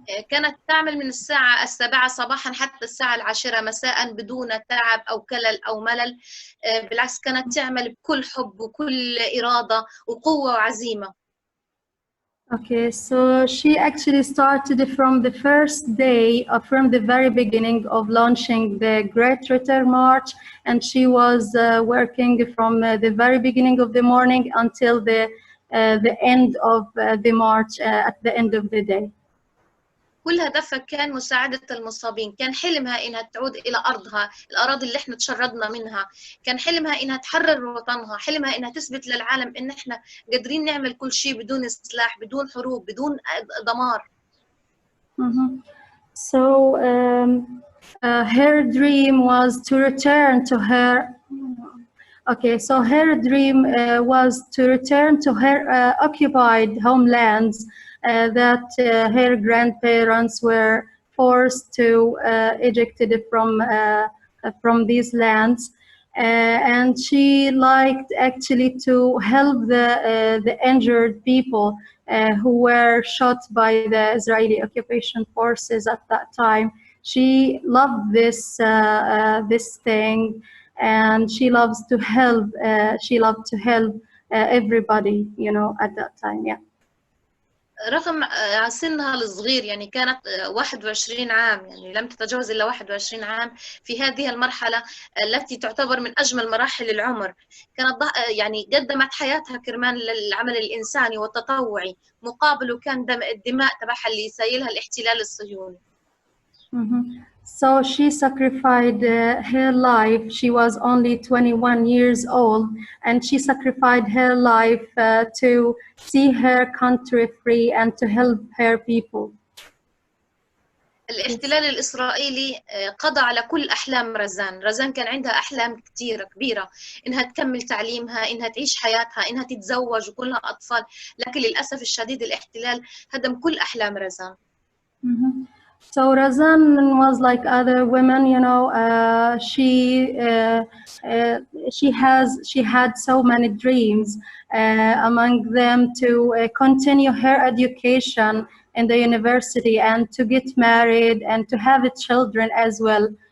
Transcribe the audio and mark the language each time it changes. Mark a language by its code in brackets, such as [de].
[ar] كانت تعمل من الساعة 7 صباحا حتى الساعة 10 مساء بدون تعب أو كلل أو ملل. بالعكس كانت تعمل بكل حب وكل إرادة وقوة وعزيمة. [en] Okay, so she actually started from the first day, from the very beginning of launching the Great Return March, and she was working from the very beginning of the morning until the end of the march at the end of the day. [ar] كل هدفها كان مساعدة المصابين. كان حلمها إنها تعود إلى أرضها، الأراضي اللي إحنا تشردنا منها. كان حلمها إنها تحرر وطنها، حلمها إنها تثبت للعالم إن إحنا قادرين نعمل كل شيء بدون سلاح، بدون حروب، بدون دمار. [en] So her dream was to return to her. Okay, so her dream was to return to her occupied homelands that her grandparents were forced to ejected from these lands, and she liked actually to help the injured people who were shot by the Israeli occupation forces at that time. She loved this thing, and she loves to help. She loved to help everybody, you know, at that time. Yeah. [ar] رغم سنها الصغير، يعني كانت 21 عام، يعني لم تتجاوز إلا 21 عام في هذه المرحلة التي تعتبر من أجمل مراحل العمر. كانت يعني قدمت حياتها كرمال للعمل الإنساني والتطوعي، مقابله كان الدماء تبعها اللي يسيلها الاحتلال الصهيوني. [en] So she sacrificed her life. She was only 21 years old, and she sacrificed her life to see her country free and to help her people. [ar] الاحتلال الإسرائيلي قضى على كل أحلام رزان. رزان كان عندها أحلام كتيرة كبيرة، إنها تكمل تعليمها، إنها تعيش حياتها، إنها تتزوج وكلها أطفال، لكن للأسف الشديد الاحتلال هدم كل أحلام رزان. [en] So Razan was like other women, you know. She had so many dreams, among them to continue her education in the university and to get married and to have children as well.